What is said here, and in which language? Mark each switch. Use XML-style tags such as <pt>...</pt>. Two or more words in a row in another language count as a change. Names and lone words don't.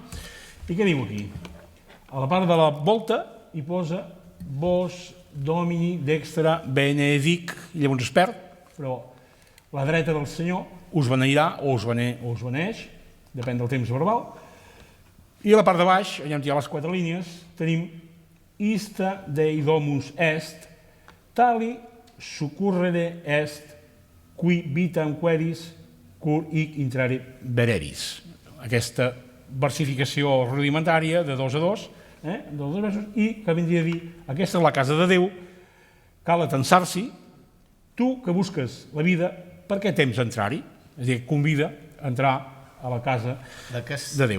<ca>I què diu aquí? A la part de la volta hi posa</ca> <la>Vos Domini Dextra Benedic,</la> <ca>i llavors es perd, però la dreta del Senyor us beneirà o us beneix, depèn del temps verbal, i a la part de baix, allà on hi ha les 4 línies, tenim</ca> <la>Ista Dei Domus Est, tali succurrere est, qui vitam queris cur hic intrare vereris.</la> <ca>Aquesta versificació rudimentària de 2 a 2, dels 2 versos, i que vindria a dir, aquesta és la casa de Déu, cal atensar-s'hi, tu que busques la vida, per què temps entrar-hi? És a dir, convida a entrar a la casa de Déu.</ca>